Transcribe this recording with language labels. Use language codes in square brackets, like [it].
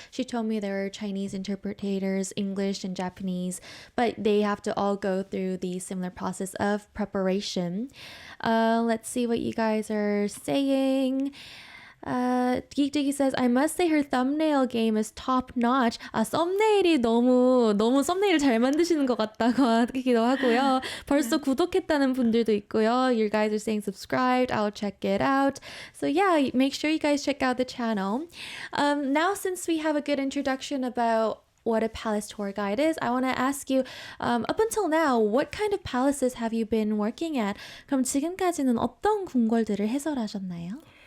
[en] She told me there are Chinese interpreters, English and Japanese, but they have to all go through the similar process of preparation. Let's see what you guys are saying. Geekdiggy says, I must say her thumbnail game is top notch. [ko] 썸네일이 너무 썸네일 잘 만드시는 것 같다고 하기도 하고요. 벌써 구독했다는 분들도 있고요. [en] You guys are saying subscribed. I'll check it out. So yeah, make sure you guys check out the channel. Now, since we have a good introduction about what a palace tour guide is, I want to ask you, up until now, what kind of palaces have you been working at? [ko] 그럼 지금까지는 어떤 궁궐들을 해설하셨나요?